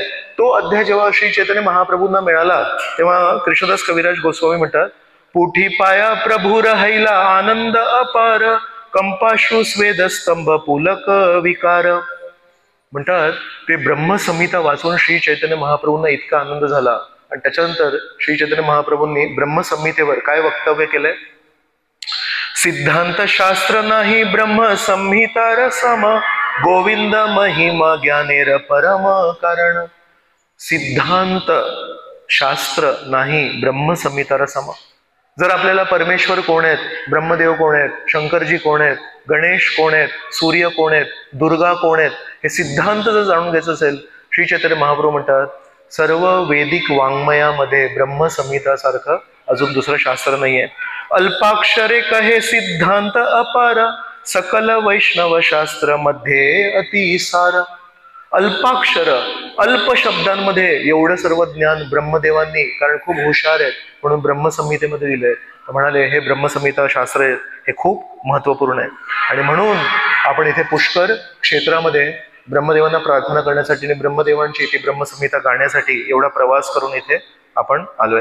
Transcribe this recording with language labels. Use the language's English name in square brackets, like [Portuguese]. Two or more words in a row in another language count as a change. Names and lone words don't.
[Marathi] तो अध्याय जेव्हा श्री चैतन्य महाप्रभूंना मिळाला तेव्हा कृष्णदास कविराज गोस्वामी म्हणतात [Bangla] পুঁথি পাঞা প্রভু রহিলা আনন্দ অপার, কম্পাশ্রু স্বেদ স্তম্ভ পুলক বিকার. [Marathi] म्हणतात ते ब्रह्मसंहिता वाचून श्री चैतन्य महाप्रभूंना इतका आनंद झाला आणि त्याच्यानंतर श्री चैतन्य महाप्रभूंनी ब्रह्मसंहितेवर काय वक्तव्य केलंय? [Bangla] সিদ্ধান্ত শাস্ত্র নাহি ব্রহ্মসংহিতা রসম, গোবিন্দ মহিমা জ্ঞানের পরম কারণ. সিদ্ধান্ত শাস্ত্র নাহি ব্রহ্মসংহিতা রসম. [Marathi] जर आपल्याला परमेश्वर कोण आहेत, ब्रह्मदेव कोण आहेत, शंकरजी कोण आहेत, गणेश कोण आहेत, सूर्य कोण आहेत, दुर्गा कोण आहेत, हे सिद्धांत जर जाणून घ्यायचं असेल, श्री चैतन्य महाप्रभू म्हणतात सर्व वैदिक वाङ्मयामध्ये ब्रह्मसंहिता सारखं अजून दुसरं शास्त्र नाहीये. [Bangla] অল্পাক্ষরে কহে সিদ্ধান্ত অপার, সকল বৈষ্ণব শাস্ত্র মধ্যে অতিসার. [Marathi] अल्पाक्षर, अल्प शब्दांमध्ये एवढं सर्व ज्ञान ब्रह्मदेवांनी, कारण खूप हुशार आहेत म्हणून ब्रह्मसंहितेमध्ये दिलंय. म्हणाले हे ब्रह्मसंहिता शास्त्र आहे, हे खूप महत्वपूर्ण आहे. आणि म्हणून आपण इथे पुष्कर क्षेत्रामध्ये ब्रह्मदेवांना प्रार्थना करण्यासाठी आणि ब्रह्मदेवांची ती ब्रह्मसंहिता गाण्यासाठी एवढा प्रवास करून इथे आपण आलोय.